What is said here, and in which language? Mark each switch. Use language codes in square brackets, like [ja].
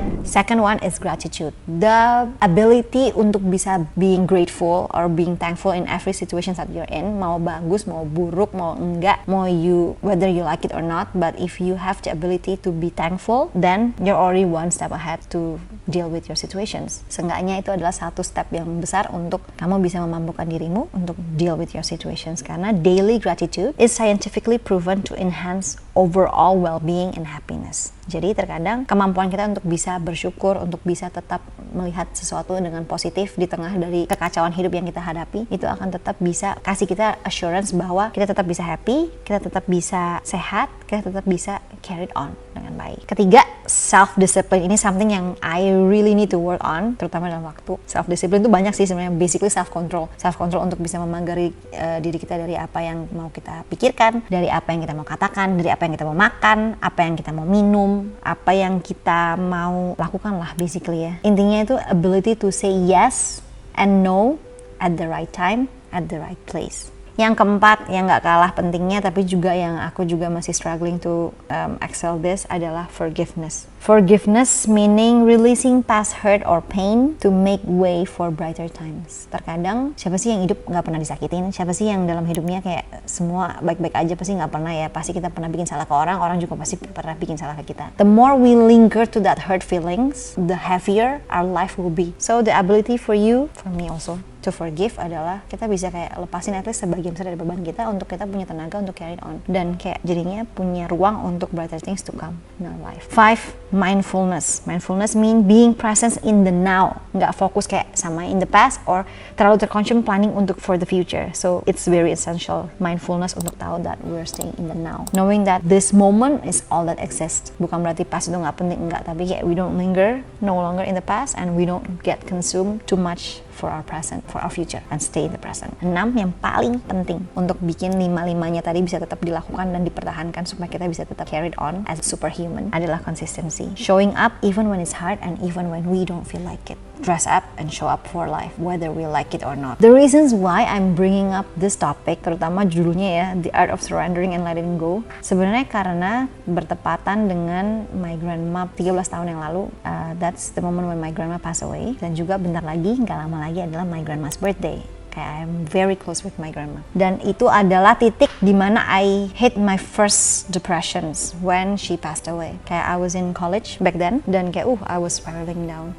[en] Second one is gratitude. The ability [id] untuk bisa [en] being grateful or being thankful in every situation that you're in. [id] Mau bagus, mau buruk, mau enggak, mau [en] whether you like it or not. But if you have the ability to be thankful, then you're already one step ahead to deal with your situations. [id] Seenggaknya itu adalah satu step yang besar untuk kamu bisa memampukan dirimu untuk [en] deal with your situations. [id] Karena [en] daily gratitude is scientifically proven to enhance overall well-being and happiness. [id] Jadi terkadang kemampuan kita untuk bisa bersyukur, untuk bisa tetap melihat sesuatu dengan positif di tengah dari kekacauan hidup yang kita hadapi, itu akan tetap bisa kasih kita assurance bahwa kita tetap bisa happy, kita tetap bisa sehat, kita tetap bisa [en] carried on [id] dengan baik. Ketiga, [en] self-discipline. [id] Ini [en] something yang I really need to work on, [id] terutama dalam waktu. Self-discipline itu banyak sih sebenarnya, [en] basically self-control. [id] Self-control untuk bisa memanggari diri kita dari apa yang mau kita pikirkan, dari apa yang kita mau katakan, dari apa yang kita mau makan, apa yang kita mau minum, apa yang kita mau lakukan lah basically ya. Intinya itu [en] ability to say yes and no at the right time, at the right place. [id] Yang keempat, yang gak kalah pentingnya tapi juga yang aku juga masih [en] struggling to excel this [id] adalah forgiveness. [en] Forgiveness meaning releasing past hurt or pain to make way for brighter times. [id] Terkadang siapa sih yang hidup gak pernah disakitin? Siapa sih yang dalam hidupnya kayak semua baik-baik aja? Pasti gak pernah ya. Pasti kita pernah bikin salah ke orang, orang juga pasti pernah bikin salah ke kita. [en] The more we linger to that hurt feelings, the heavier our life will be. So the ability for you, for me also, to forgive [id] adalah kita bisa kayak lepasin [en] at least [id] sebagian besar dari beban kita untuk kita punya tenaga untuk [en] carry on [id] dan kayak jadinya punya ruang untuk [en] brighter things to come in our life. 5. Mindfulness. Mindfulness mean being present in the now. [id] Nggak fokus kayak sama [en] in the past or [id] terlalu terconsume [en] planning untuk for the future. So it's very essential mindfulness [id] untuk tahu [en] that we're staying in the now. Knowing that this moment is all that exists. [id] Bukan berarti past itu nggak penting, enggak. Tapi kayak [en] we don't linger no longer in the past and we don't get consumed too much for our present, for our future, and stay in the present. [id] 6 yang paling penting untuk bikin 5-5-nya tadi bisa tetap dilakukan dan dipertahankan supaya kita bisa tetap [en] carried on as a superhuman [id] adalah consistency. [en] Showing up even when it's hard and even when we don't feel like it. Dress up and show up for life, whether we like it or not. The reasons why I'm bringing up this topic, [id] terutama judulnya ya, [en] The Art of Surrendering and Letting Go, [id] sebenarnya karena bertepatan dengan [en] my grandma [id] 13 tahun yang lalu. [en] That's the moment when my grandma passed away. [id] Dan juga bentar lagi, nggak lama lagi adalah [en] my grandma's birthday. Kayak I'm very close with my grandma. [id] Dan itu adalah titik dimana [en] I hit my first depressions when she passed away. Kayak I was in college back then [id] dan kayak [en] I was spiraling down.